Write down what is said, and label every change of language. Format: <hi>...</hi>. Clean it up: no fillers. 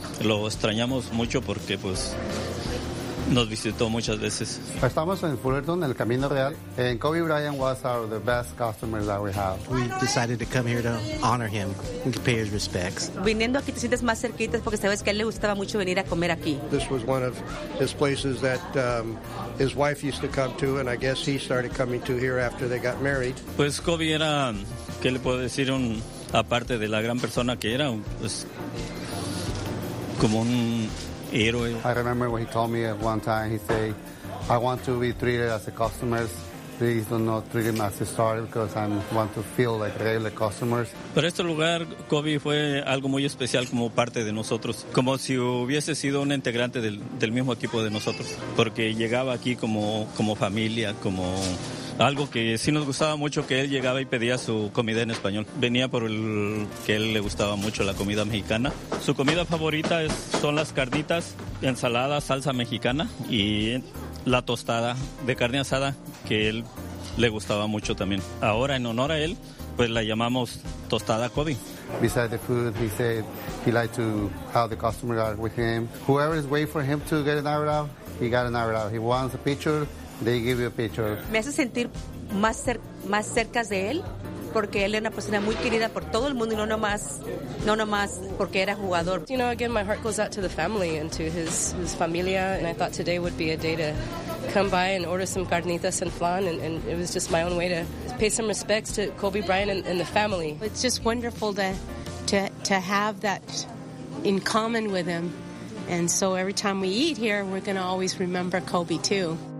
<es>Lo extrañamos mucho porque pues nos visitó muchas veces. Estamos en Fullerton, en el Camino Real,</es> <en>and Kobe Bryant was our the best customer that we have. We decided to come here to honor him and pay his respects.</en> <es>Viniendo aquí te sientes más cerquita porque sabes que a él le gustaba mucho venir a comer aquí.</es> <en>This was one of his places that his wife used to come to, and I guess he started coming to here after they got married.</en> <es>Pues Kobe era, ¿qué le puedo decir? Un, aparte de la gran persona que era, pues como un héroe.</es> <en>I remember when he told me at one time, he said, I want to be treated as a customer. Please do not treat him as a star because I want to feel like regular customers.</en> <es>Pero este lugar, Kobe, fue algo muy especial como parte de nosotros. Como si hubiese sido un integrante del mismo equipo de nosotros. Porque llegaba aquí como familia, como algo que sí nos gustaba mucho, que él llegaba y pedía su comida en español. Venía por el que él le gustaba mucho la comida mexicana. Su comida favorita son las carnitas, ensalada, salsa mexicana y la tostada de carne asada, que él le gustaba mucho también. Ahora, en honor a él, pues la llamamos tostada Kobe.</es> <en>Besides the food, he said he liked to have the customers are with him. Whoever is waiting for him to get an autograph, he got an autograph. He wants a picture, they give you a picture.</en> <es>Me hace sentir más cerca de él, porque él era una persona muy querida por todo el mundo y no nomás porque era jugador.</es> <en>You know, again, my heart goes out to the family and to his</en> <es>familia,</es> <en>and I thought today would be a day to come by and order some carnitas and flan, and it was just my own way to pay some respects to Kobe Bryant and the family. It's just wonderful to have that in common with him, and so every time we eat here, we're going to always remember Kobe too.</en>